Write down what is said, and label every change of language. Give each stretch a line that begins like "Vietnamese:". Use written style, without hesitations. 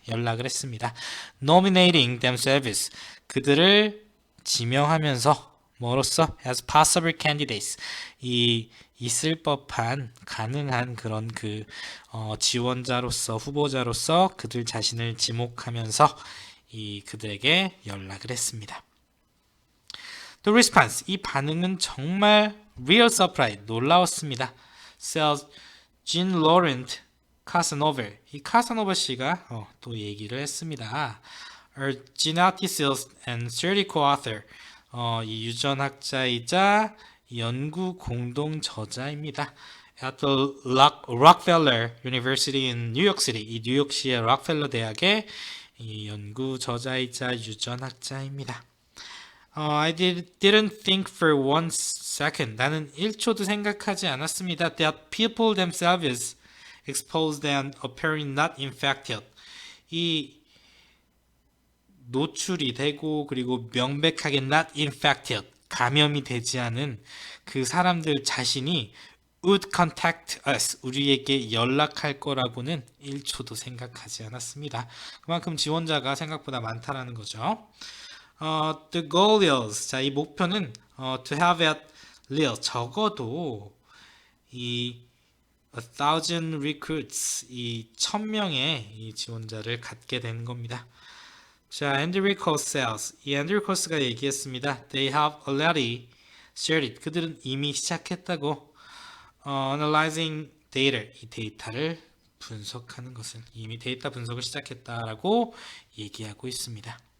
Korean: 연락을 했습니다.
English: nominating themselves,
Korean: 그들을 지명하면서 뭐로써
English: as possible candidates,
Korean: 이 있을 법한 가능한 그런 지원자로서 후보자로서 그들 자신을 지목하면서 그들에게 연락을 했습니다.
English: The response,
Korean: 이 반응은 정말
English: real surprise,
Korean: 놀라웠습니다.
English: Sales
Korean: 진 로렌트 카사노버, 이 카사노버 씨가 또 얘기를 했습니다.
English: are geneticists and study co-author.
Korean: 이 유전학자이자 연구 공동 저자입니다. At the Rockefeller University in New York City, 이 뉴욕시의 록펠러 대학의 이 연구 저자이자 유전학자입니다.
English: I didn't think for one second.
Korean: 나는 1초도 생각하지 않았습니다.
English: That people themselves exposed and appearing not infected.
Korean: 이 노출이 되고 그리고 명백하게
English: not infected,
Korean: 감염이 되지 않은 그 사람들 자신이
English: would contact us,
Korean: 우리에게 연락할 거라고는 1초도 생각하지 않았습니다. 그만큼 지원자가 생각보다 많다라는 거죠.
English: The goal is,
Korean: 자, 이 목표는
English: to have at least,
Korean: 적어도 이 1,000 recruits, 이 1,000명의 이 지원자를 갖게 되는 겁니다. 자, 앤드류 코스 says, 이 앤드류 코스가 얘기했습니다.
English: They have already started,
Korean: 그들은 이미 시작했다고.
English: Analyzing data,
Korean: 이 데이터를 분석하는 것을, 이미 데이터 분석을 시작했다라고 얘기하고 있습니다.